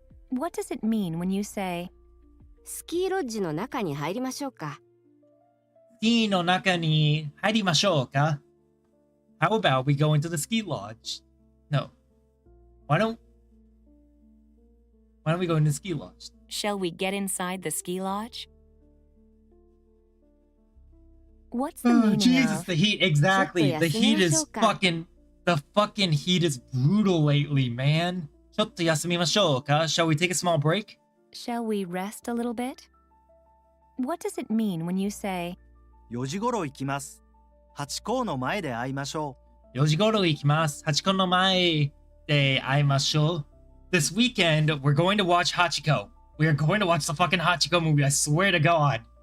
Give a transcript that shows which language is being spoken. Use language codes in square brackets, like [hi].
[en] What does it mean when you say, [ja] スキーロッジの中に入りましょうか? スキーの中に入りましょうか? [en] How about we go into the ski lodge? No. Why don't we go into the ski lodge? Shall we get inside the ski lodge? What's the meaning Jesus, of, the heat. Exactly. The heat is [ja] ちょっと休みましょうか? [en] the fucking heat is brutal lately, man. [ja] ちょっと休みましょうか? [en] Shall we take a small break? Shall we rest a little bit? What does it mean when you say, [ja] 4時頃行きます。ハチ公の前で会いましょう。 4時頃行きます。ハチ公の前で会いましょう. [en] This weekend, we're going to watch Hachiko. We are going to watch the fucking Hachiko movie, I swear to God.